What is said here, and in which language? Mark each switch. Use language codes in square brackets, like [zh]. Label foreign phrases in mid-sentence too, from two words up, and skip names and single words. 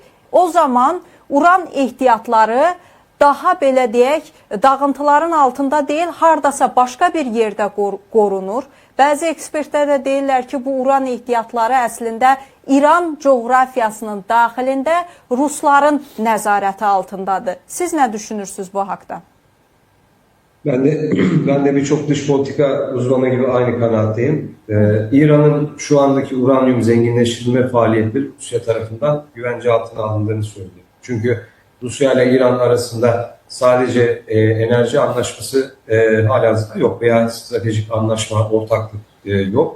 [az] O zaman uran ehtiyatları daha belə deyək, dağıntıların altında deyil, hardasa başqa bir yerdə qorunur. Bəzi ekspertlər də deyirlər ki, bu uran ehtiyatları əslində İran coğrafiyasının daxilində Rusların nəzarəti altındadır. Siz nə düşünürsünüz bu haqda? [tr] Ben de birçok dış politika uzmanı gibi aynı kanaatteyim. İran'ın şu andaki uranyum zenginleştirme faaliyetleri Rusya tarafından güvence altına alındığını söylüyor. Çünkü Rusya ile İran arasında sadece enerji anlaşması halihazırda yok veya stratejik anlaşma, ortaklık yok.